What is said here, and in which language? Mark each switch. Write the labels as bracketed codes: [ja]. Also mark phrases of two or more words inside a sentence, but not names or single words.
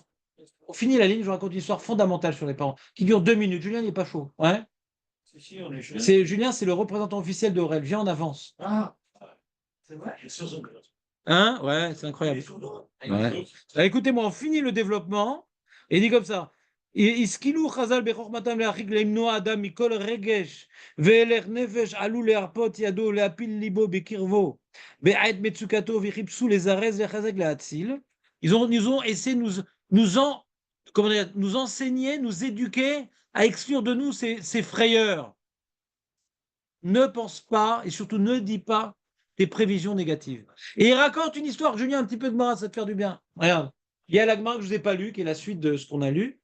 [fr] On finit la ligne, je vous raconte une histoire fondamentale sur les parents, qui dure 2 minutes. Julien n'est pas chaud. Ouais. Si, on est jeune. Julien, c'est le représentant officiel d'Aurel. Viens en avance. Ah, c'est vrai. Hein? Ouais, c'est incroyable. Ouais. Écoutez-moi, on finit le développement. Et il dit comme ça. [he] השכילו חז"ל בחוכמתם להרחיק למנוע אדם מכל רגש והלך נפש עלול להרפות ידו להפיל ליבו בקרבו בעת מצוקתו וחיפשו לזרז לחזק להציל. [fr] Nous ont essayé comment dire, nous enseigner, nous éduquer à exclure de nous ces frayeurs. Ne pense pas et surtout ne dis pas tes prévisions négatives. Et il raconte une histoire, Julien, un petit peu de Mara, ça va te faire du bien. Regarde, il y a la Gemara que je ne vous ai pas lu, qui est la suite de ce qu'on a lu.